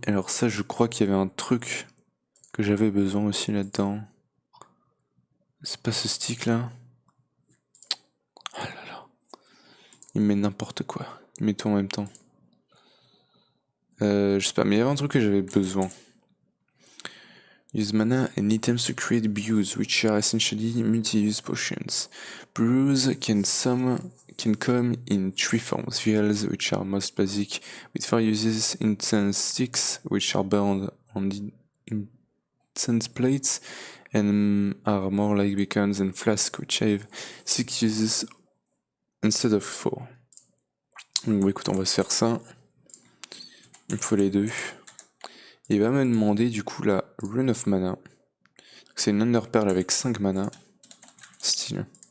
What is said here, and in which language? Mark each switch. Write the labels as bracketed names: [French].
[French] Alors ça, je crois qu'il y avait un truc que j'avais besoin aussi là-dedans. C'est pas ce stick là. Oh là là. Il met n'importe quoi. Il met tout en même temps. Je sais pas, mais il y avait un truc que j'avais besoin. [English] Use mana and items to create brews, which are essentially multi-use potions. Brews can come in three forms: vials, which are most basic, with 4 uses; incense sticks, which are burned on the incense plates and are more like beacons; and flasks, which have 6 uses instead of 4. [French] Donc écoute, on va se faire ça. Il me faut les deux. Il va me demander du coup la Rune of Mana. C'est une Ender Pearl avec 5 mana. Style.